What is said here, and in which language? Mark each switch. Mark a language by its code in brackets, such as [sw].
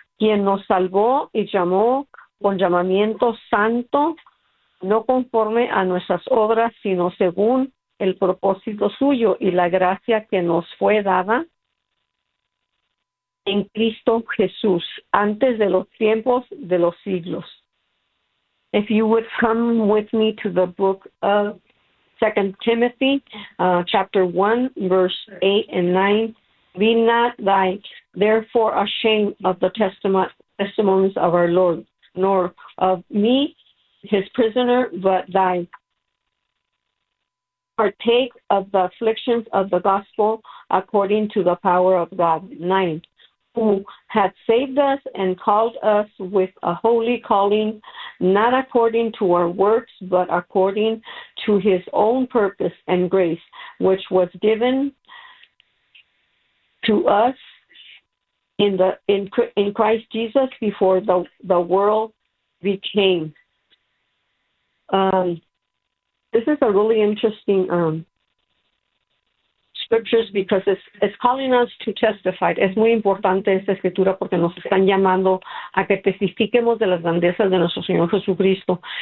[es] Quien nos salvó y llamó con llamamiento santo, no conforme a nuestras obras, sino según el propósito suyo y la gracia que nos fue dada en Cristo Jesús, antes de los tiempos de los siglos. [en] If you would come with me to the book of Second Timothy, chapter 1, verse 8 and 9, be not thy therefore ashamed of the testimonies of our Lord, nor of me, his prisoner, but thy partake of the afflictions of the gospel according to the power of God. 9. Who hath saved us and called us with a holy calling, not according to our works, but according to his own purpose and grace, which was given to us in Christ Jesus before the world became. This is a really interesting scriptures because it's calling us to testify. [es] Es muy importante esta escritura porque nos están llamando a que testifiquemos de las grandezas de nuestro Señor Jesucristo.